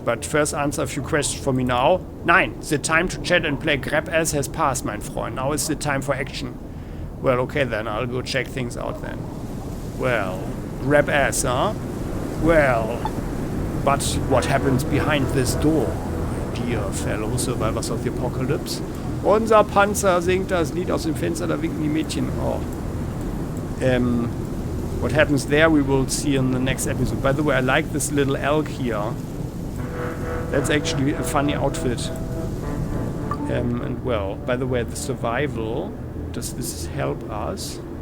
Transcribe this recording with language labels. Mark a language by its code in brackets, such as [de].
[en] But first answer a few questions for me now. Nein, the time to chat and play grab-ass has passed, [de] mein Freund. [en] Now is the time for action. Well, okay then. I'll go check things out then. Well, grab-ass, huh? Well, but what happens behind this door? Dear fellow survivors of the apocalypse. [de] Unser Panzer singt das Lied aus dem Fenster, da winken die Mädchen. [en] Oh. What happens there we will see in the next episode. By the way, I like this little elk here. That's actually a funny outfit. And well, by the way, the survival, does this help us?